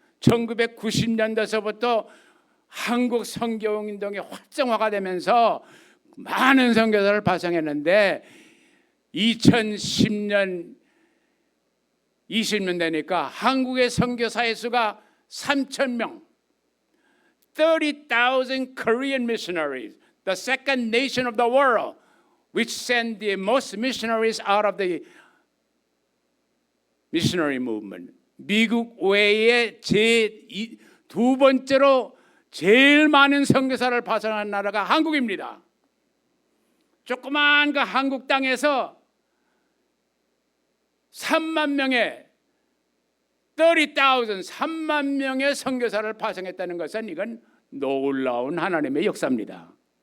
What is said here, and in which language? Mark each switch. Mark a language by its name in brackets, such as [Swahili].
[Korean] 1990년대서부터 한국 선교운동이 활성화가 되면서 많은 선교사를 발송했는데 2010년 20년 되니까 한국의 선교사의 수가 3,000명. [English] 30,000 Korean missionaries, the second nation of the world, which sent the most missionaries out of the missionary movement. [Korean] 미국 외에 두 번째로 제일 많은 선교사를 파송한 나라가 한국입니다. 조그만 그 한국 땅에서 3만 명의 3만 명의 선교사를 파송했다는 것은 이건 놀라운 하나님의 역사입니다.